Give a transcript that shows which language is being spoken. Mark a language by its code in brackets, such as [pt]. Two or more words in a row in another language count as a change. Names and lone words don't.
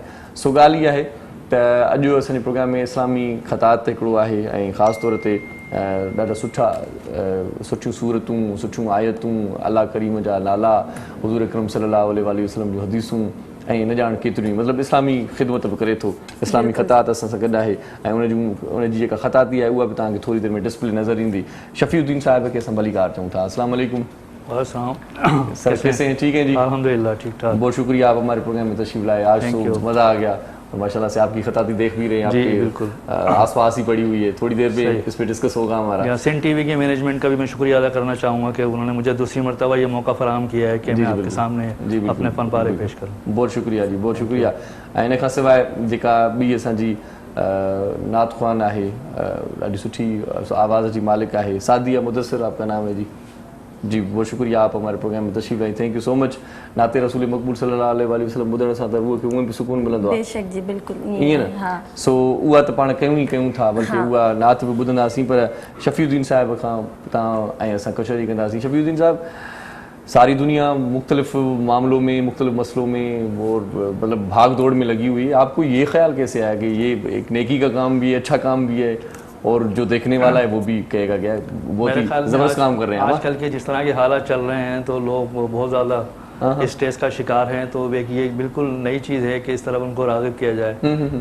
[sd] सो ॻाल्हि इहा आहे त अॼु असांजे प्रोग्राम में इस्लामी ख़तात हिकिड़ो आहे, ऐं ख़ासि तौर ते ॾाढा सुठियूं सूरतूं, सुठियूं आयतूं, अल्लाह करीम जा नाला, हुज़ूर अकरम [ar] صلى الله عليه وسلم [sd] जूं हदीसूं, ऐं न ॼाण केतिरियूं मतिलबु इस्लामी ख़िदमत बि करे थो। इस्लामी ख़तात असां सां गॾु आहे, ऐं उनजी जेका ख़ताती आहे उहा बि तव्हांखे थोरी देरि में डिस्प्ले नज़र ईंदी। शफ़ीउद्दीन साहिब खे असां भलीकार चऊं था। [ar] السلام علیکم [ur] سر، کیسے ہیں? ٹھیک ہے جی, الحمدللہ ٹھیک ٹھاک. بہت شکریہ آپ ہمارے پروگرام میں تشریف لائے۔ آج تو مزہ آ گیا، ماشاءاللہ سے آپ کی خطاطی دیکھ بھی رہے ہیں، آپ کے آس پاس ہی پڑی ہوئی ہے. تھوڑی دیر میں اس پہ ڈسکس ہوگا ہمارا. سندھ ٹی وی کے مینجمنٹ کا بھی میں شکریہ ادا کرنا چاہوں گا کہ انہوں نے مجھے دوسری مرتبہ یہ موقع فراہم کیا ہے کہ میں آپ کے سامنے اپنے فن پارے پیش کروں. بہت شکریہ جی، بہت شکریہ. [sd] इन खां सवाइ जेका ॿी असांजी नात ख़्वान आहे, ॾाढी सुठी आवाज़ जी मालिक आहे, सादिया मुदस्सिर [ur] آپ کا نام ہے جی. جی بہت شکریہ، آپ ہمارے پروگرام میں تشریف آئی, [en] thank you so much. [sd] नाते रसूल मक़बूल [ar] صلى الله عليه وسلم [sd] ॿुधण सां त उहो बि सुकून मिलंदो आहे। बेशक जी, बिल्कुलु ईअं न। सो उहा त पाण कयूं था, बल्कि उहा नात बि ॿुधंदासीं। पर शफ़ीउद्दीन साहिब खां तव्हां ऐं असां कचहरी कंदासीं। शफ़ीउद्दीन साहिब, [ur] ساری دنیا مختلف معاملوں میں، مختلف مسئلوں میں اور مطلب بھاگ دوڑ میں لگی ہوئی ہے. آپ کو یہ خیال کیسے آیا کہ یہ ایک نیکی کا کام بھی ہے، اچھا کام بھی ہے، اور جو دیکھنے والا ہے وہ بھی کہے گا کیا بہت ہی زبردست کام کر رہے ہیں. آج کل کے جس طرح کے حالات چل رہے ہیں تو لوگ بہت زیادہ سٹریس کا شکار ہیں، تو یہ بالکل نئی چیز ہے کہ اس طرف ان کو راغب کیا جائے.